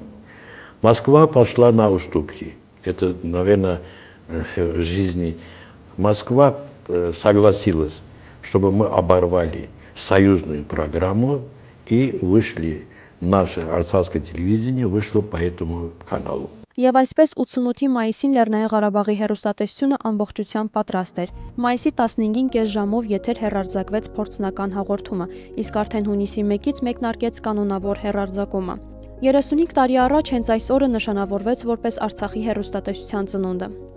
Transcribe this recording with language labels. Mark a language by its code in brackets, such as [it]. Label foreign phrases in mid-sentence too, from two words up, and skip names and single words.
[ru] Москва пошла на уступки. Это, наверное, в жизни. Москва согласилась, чтобы мы оборвали союзную программу и вышли, наше арцахское телевидение вышло по этому каналу. [hy] Եվ այսպես 88-ի մայիսին Լեռնային Ղարաբաղի հեռուստատեսությունը ամբողջությամբ պատրաստ էր։ Մայիսի 15-ին կես ժամով եթեր հեռարձակվեց փորձնական հաղորդումը, իսկ արդեն հունիսի 1-ից մեկնարկեց կանոնավոր հեռարձակումը։ 35 տարի առաջ հենց այս օրը նշանավորվեց որպես Արցախի հեռուստատեսության ծնունդը։